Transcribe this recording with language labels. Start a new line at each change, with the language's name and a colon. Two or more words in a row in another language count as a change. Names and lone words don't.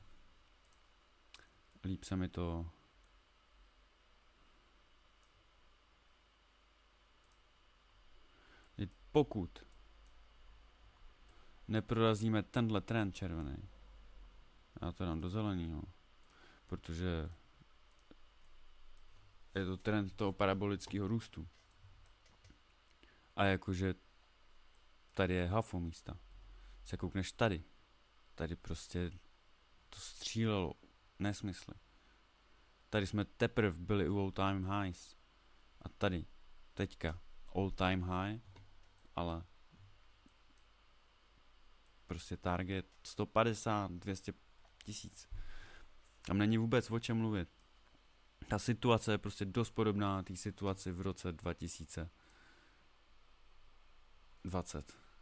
Czech: Líp se mi to pokud neprorazíme tenhle trend červený, já to dám do zeleného, protože je to trend toho parabolického růstu. A jakože tady je hafo místa. Se koukneš tady. Tady prostě to střílelo. Nesmysly. Tady jsme teprve byli u
English: all time highs.
Czech: A tady, teďka,
English: all time high,
Czech: ale prostě target 150, 200 tisíc. Tam není vůbec o čem mluvit. Ta situace je prostě dost podobná té situaci v roce 2020.